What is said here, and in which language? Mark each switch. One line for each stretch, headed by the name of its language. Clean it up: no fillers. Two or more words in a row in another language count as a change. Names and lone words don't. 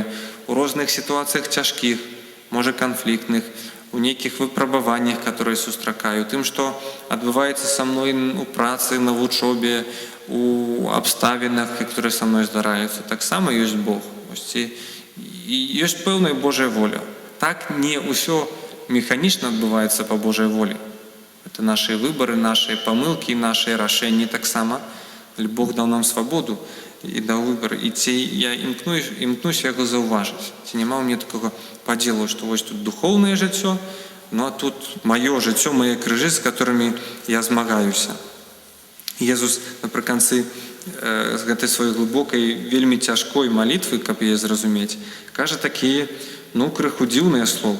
Belarusian: У розных сітуацыях цяжкіх, можа канфліктных, у нейкіх выпрабаваннях, которые сустракаю, тым, што адбываецца са мной у працы, на вучобе, у абставінах, которые са мной здараюцца. Таксама ёсць Бог. І ёсць пэўная Божая воля. Так не ўсё механічна адбываецца па Божай волі.
Russian: Это наши выборы, наши помылки, наши
Belarusian: рашэнні таксама. Бог даў нам свабоду і даў выбор. І ці я імкнуся яго заўважыць. Ці няма ў мне такога падзелу, што вось тут духоўнае жыццё, ну а тут маё жыццё, мае крыжы, з которымі я змагаюся. Езус напрыканцы з гэтай сваёй глыбокай, вельмі цяжкой малітвы, каб яе зразумець, кажа такія, крыху дзіўныя словы.